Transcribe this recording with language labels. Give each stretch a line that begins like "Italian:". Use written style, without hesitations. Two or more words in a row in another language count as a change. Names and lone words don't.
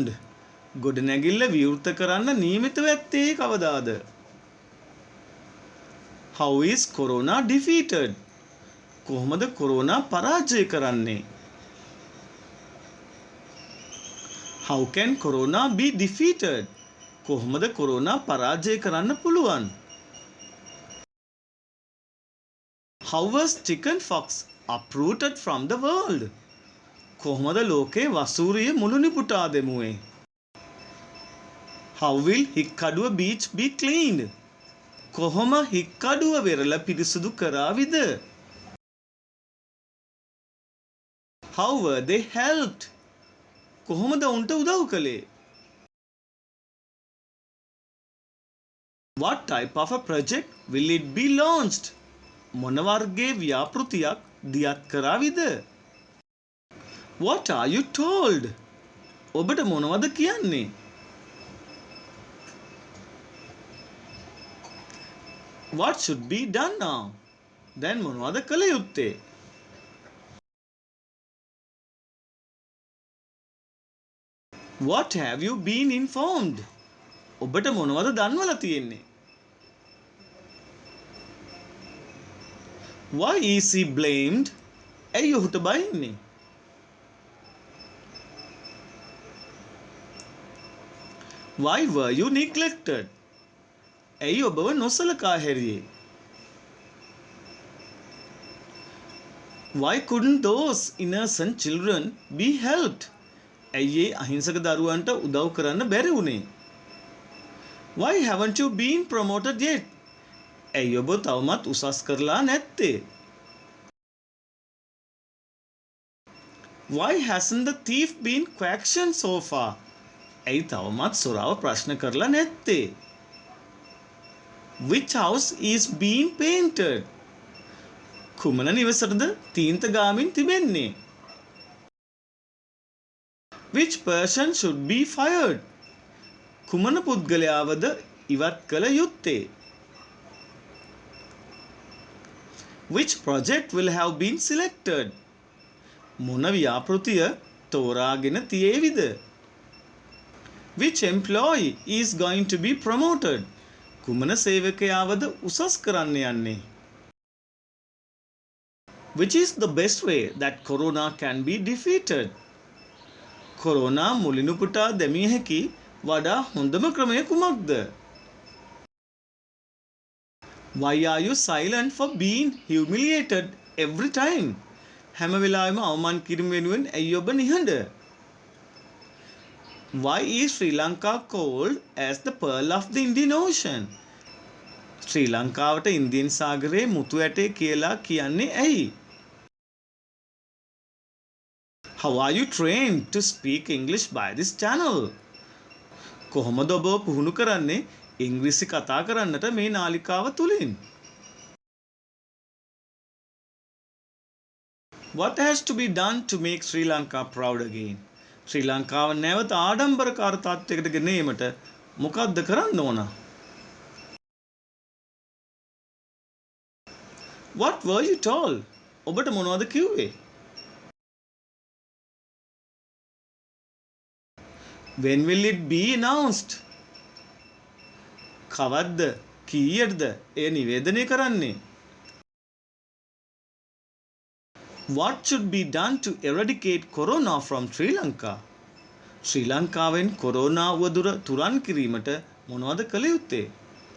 Sinhala: ගොඩනැගිල්ල විවෘත කරන්න නියමිතව ඇත්තේ කවදාද?
English: How is corona defeated?
Sinhala: කොහොමද කොරෝනා පරාජය කරන්නේ?
English: How can corona be defeated?
Sinhala: කොහොමද කොරෝනා පරාජය කරන්න පුළුවන්?
English: How was chicken pox uprooted from the world?
Sinhala: කොහොමද ලෝකේ වසූරිය මුළුනි පුටා දෙමුවේ?
English: How will හික්කඩුව beach be cleaned?
Sinhala: කොහොම හික්කඩුව වෙරළ පිරිසුදු කරාවිද?
English: How were they helped?
Sinhala: කොහොමද උන්ට උදව් කළේ?
English: What type of a project will it be launched?
Sinhala: මොන වර්ගයේ ව්‍යාපෘතියක් දියත් කරාවිද?
English: What are you told?
Sinhala: ඔබට මොනවද කියන්නේ?
English: What should be done now?
Sinhala: දැන් මොනවද කළ යුත්තේ?
English: What have you been informed?
Sinhala: ඔබට මොනවද දන්වලා තියෙන්නේ?
English: Why is he blamed?
Sinhala: ඇයි ඔහුට බයින්නේ?
English: Why were you neglected?
Sinhala: ඇයි ඔබව නොසලකා හැරියේ?
English: Why couldn't those innocent children be helped?
Sinhala: ඇයි ඒ අහිංසක දරුවන්ට උදව් කරන්න බැරි වුණේ?
English: Why haven't you been promoted yet?
Sinhala: ඇයි ඔබ තවමත් උසස් කරලා නැත්තේ?
English: Why hasn't the thief been questioned so far?
Sinhala: ඇයි තවමත් සොරාව ප්‍රශ්න කරලා නැත්තේ?
English: Which house is being painted?
Sinhala: කුමන නිවසටද තීන්ත ගාමින් තිබෙන්නේ?
English: Which person should be fired?
Sinhala: කුමන පුද්ගලයාවද ඉවත් කළ යුත්තේ?
English: Which project will have been selected?
Sinhala: මොන ව්‍යාපෘතිය තෝරාගෙන තියේවිද?
English: Which employee is going to be promoted?
Sinhala: කුමන සේවකයාවද උසස් කරන්න යන්නේ?
English: Which is the best way that corona can be defeated?
Sinhala: කොරෝනා මුලිනුපුටා දැමිය හැකි වඩා හොඳම ක්‍රමය කුමක්ද?
English: Why are you silent for being humiliated every time?
Sinhala: හැම වෙලාවෙම අවමාන කිරීම වෙනුවෙන් ඇයි ඔබ නිහඬ?
English: Why is Sri Lanka called as the pearl of the Indian Ocean?
Sinhala: ශ්‍රී ලංකාවට ඉන්දියන් සාගරයේ මුතු ඇටේ කියලා කියන්නේ ඇයි?
English: How are you trained to speak English by this channel?
Sinhala: කොහොමද ඔබ පුහුණු කරන්නේ ඉංග්‍රීසි කතා කරන්නට මේ නාලිකාව තුලින්?
English: What has to be done to make Sri Lanka proud again?
Sinhala: ශ්‍රී ලංකාව නැවත ආඩම්බරකාර තත්ත්වයකට ගෙන ඒමට මොකක්ද කරන්න ඕන?
English: What were you told?
Sinhala: ඔබට මොනවද කිව්වේ?
English: When will it be announced?
Sinhala: කවද්ද කීයටද එය නිවේදනය කරන්නේ?
English: What should be done to eradicate corona from Sri Lanka?
Sinhala: ශ්‍රී ලංකාවෙන් කොරෝනා වදුර තුරන් කිරීමට මොනවද කළ යුත්තේ?